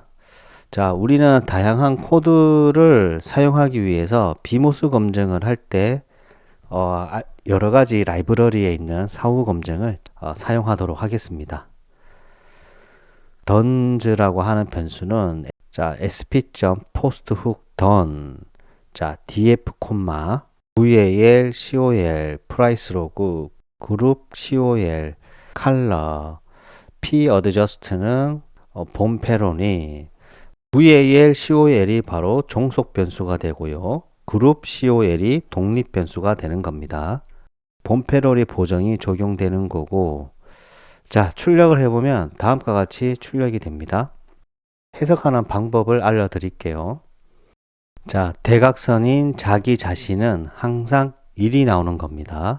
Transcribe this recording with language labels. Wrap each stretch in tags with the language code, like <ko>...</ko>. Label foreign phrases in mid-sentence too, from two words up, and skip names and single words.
<ko>자, 우리는 다양한 코드를 사용하기 위해서 비모스 검증을 할 때 여러 가지 라이브러리에 있는 사후 검증을 사용하도록 하겠습니다. 던즈라고 하는 변수는 자, sp.posthook_done 자, df, val, col, price log, group col, color, p adjust는 봄페론이 val, col이 바로 종속 변수가 되고요. 그룹 col이 독립 변수가 되는 겁니다. 봄페롤이 보정이 적용되는 거고 자, 출력을 해보면 다음과 같이 출력이 됩니다. 해석하는 방법을 알려드릴게요. 자, 대각선인 자기 자신은 항상 1이 나오는 겁니다.</ko>